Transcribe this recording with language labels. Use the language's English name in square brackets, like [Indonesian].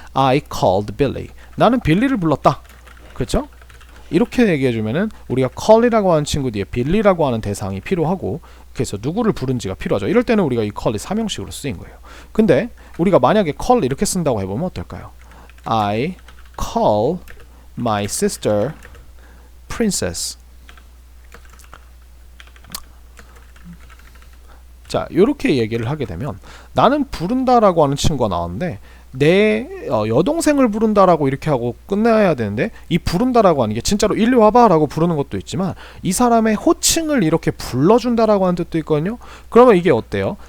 [English] I called Billy. [Korean] 나는 빌리를 불렀다. 그렇죠? 이렇게 얘기해주면은 우리가 call이라고 하는 친구 뒤에 빌리라고 하는 대상이 필요하고, 그래서 누구를 부른지가 필요하죠. 이럴 때는 우리가 이 call이 3형식으로 쓰인 거예요. 근데 우리가 만약에 call 이렇게 쓴다고 해보면 어떨까요? [English] I call my sister princess. [Korean] 자, 이렇게 얘기를 하게 되면 나는 부른다라고 하는 친구가 나왔는데 내 여동생을 부른다라고 이렇게 하고 끝내야 되는데, 이 부른다라고 하는 게 진짜로 일리 와봐 라고 부르는 것도 있지만 이 사람의 호칭을 이렇게 불러준다라고 하는 뜻도 있거든요. 그러면 이게 어때요?